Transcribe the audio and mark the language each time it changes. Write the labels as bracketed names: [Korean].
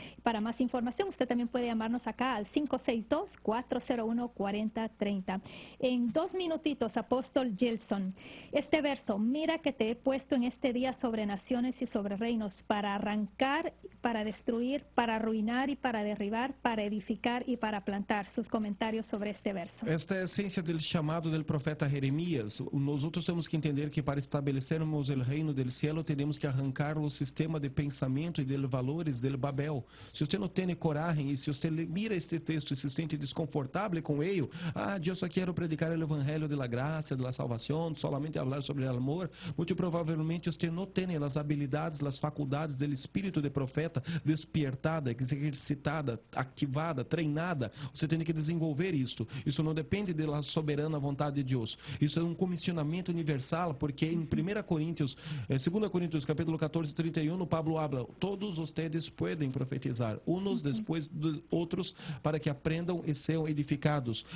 [Spanish] Para más información, usted también puede llamarnos acá al 562-401-4030. En 2 minutitos, apóstol Gelson, este verso, mira que te he puesto en este día sobre naciones y sobre reinos, para arrancar, para destruir, para arruinar y para derribar, para edificar y para plantar. Sus comentarios sobre este verso. [Portuguese] Esta é a essência do chamado do profeta Jeremias. Nós outros temos que entender que para estabelecermos o reino do céu, temos que arrancar o sistema de pensamento e de valores do Babel. Se você não tem coragem e se você mira este texto e se sente desconfortável com ele, eu só quero predicar o evangelho da graça, da salvação, [Spanish] salvación, solamente hablar sobre el amor, muy probablemente usted no tiene las habilidades, las faculdades del espíritu de profeta despertada, exercitada, activada, treinada. [Portuguese] Você tem que desenvolver isto. Isso não depende da soberana vontade de Deus. Isso é um comissionamento universal, porque em 2 Coríntios, capítulo 14, 31, [Spanish] Pablo habla, todos ustedes [Portuguese] podem profetizar, uns depois dos outros, para que aprendam e sejam edificados.